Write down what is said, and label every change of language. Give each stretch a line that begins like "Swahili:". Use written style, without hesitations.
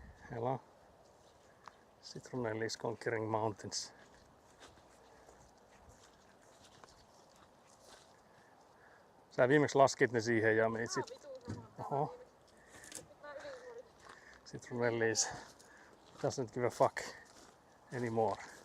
English: Hello. Citronelli is conquering mountains.
Finnish: Sä viimeksi laskit ne siihen ja menit sit. Oho.
English: Citronelli doesn't give a fuck anymore.